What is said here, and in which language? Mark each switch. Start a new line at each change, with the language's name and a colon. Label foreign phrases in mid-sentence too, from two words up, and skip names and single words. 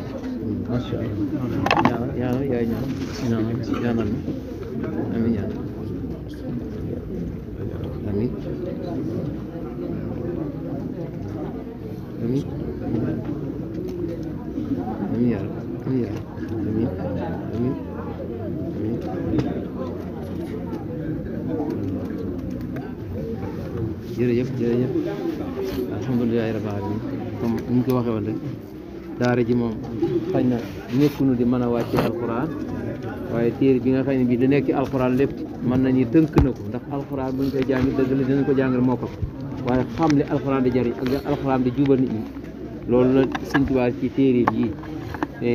Arabic: ما شاء الله يا آمين آمين آمين آمين يا رب آمين يا رب آمين آمين آمين jërëjëf الحمد لله رب العالمين comme
Wolof: ni ñu ko waxee woon rek daara ji moom xëy na nekkunu di mën a wàcce alquran waaye téere bi nga xam ne bii da nekk ci alquran lépp mën nañu tënk na ko ndax alquran buñ koy jàng dëgg la dinañ ko jàngal moo ko waaye xam li alquran di jariñ ak alquran di jubal nit ñi loolu la Sëñ Tuubaa ci téere yi te